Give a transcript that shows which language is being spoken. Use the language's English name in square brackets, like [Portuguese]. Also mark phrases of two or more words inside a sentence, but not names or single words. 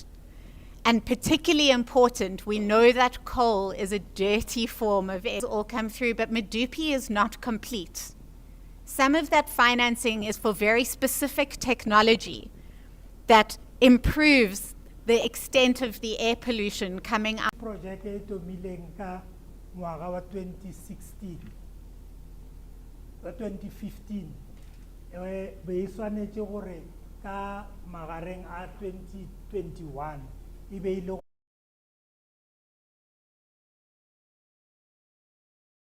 [English] And particularly important, we know that coal is a dirty form of it. All come through, but Medupi is not complete. Some of that financing is for very specific technology that improves the extent of the air pollution coming out. [Northern Sotho] Project e tomileng ka ngwaga wa 2016 wa 2015 be e swanetše gore ka magareng a 2021 e be ile